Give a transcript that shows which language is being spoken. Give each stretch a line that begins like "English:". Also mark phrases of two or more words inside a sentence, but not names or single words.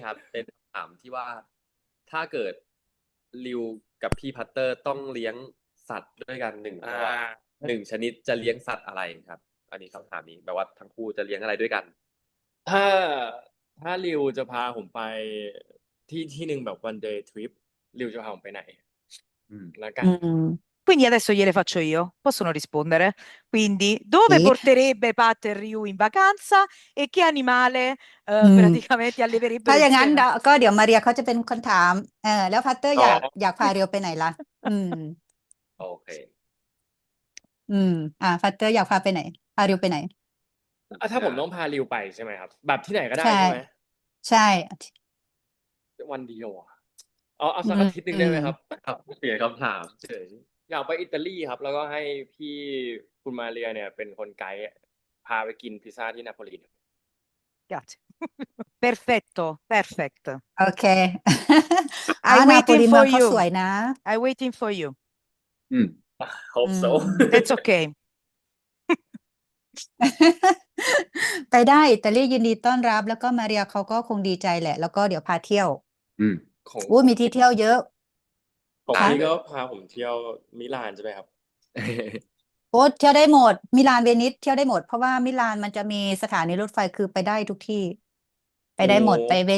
Thai: พี่ครับ เป็นคำถามที่ว่าถ้าเกิดริวกับพี่พัตเตอร์ต้องเลี้ยงสัตว์ด้วยกันหนึ่งชนิดจะเลี้ยงสัตว์อะไรครับ อันนี้คำถามนี้แปลว่าทั้งคู่จะเลี้ยงอะไรด้วยกัน ถ้าริวจะพาผมไปที่หนึ่งแบบ
English: one day trip
Thai: ริวจะพาผมไปไหนแล้วกัน
Italian: Quindi adesso gliele faccio io, possono rispondere. Quindi, dove Sì. porterebbe Pat e Ryu in vacanza e che animale praticamente
Thai: ถ้า
Italian: alleverebbero
Thai: อย่างนั้น
Italian: insieme?
Thai: ก็เดี๋ยวมาเรียเขาจะเป็นคนถาม แล้วพัตเตอร์อยากพาเรียวไปไหนล่ะ โอเค พัตเตอร์อยากพาไปไหน พาเรียวไปไหน ถ้าผมต้องพาริวไปใช่ไหมครับ แบบที่ไหนก็ได้ ใช่ ใช่ไหม ใช่ วันเดียวอะเอาสักอาทิตย์หนึ่งได้ไหมครับ เปลี่ยนคำถามเฉย อยากไปอิตาลีครับ แล้วก็ให้พี่คุณมาเรียเนี่ยเป็นคนไกด์พาไปกินพิซซ่าที่นาโปลี
Italian: Grazie. Perfetto, perfect.
Thai: โอเค
English: I'm
Thai: นาโปลี
English: waiting
Thai: เมือ
English: for
Thai: งเขา
English: you.
Thai: สวยนะ
English: I'm waiting for you. hope so That's okay.
Thai: ไปได้อิตาลียินดีต้อนรับ แล้วก็มาเรียเขาก็คงดีใจแหละ แล้วก็เดี๋ยวพาเที่ยว ของ มีที่เที่ยวเยอะ ของ ค่ะ พี่ก็พาผมเที่ยวมิลานใช่ไหมครับ เที่ยวได้หมด มิลานเวนิสเที่ยวได้หมด เพราะว่ามิลานมันจะมีสถานีรถไฟคือไปได้ทุกที่ ไปได้หมด ไปเป็น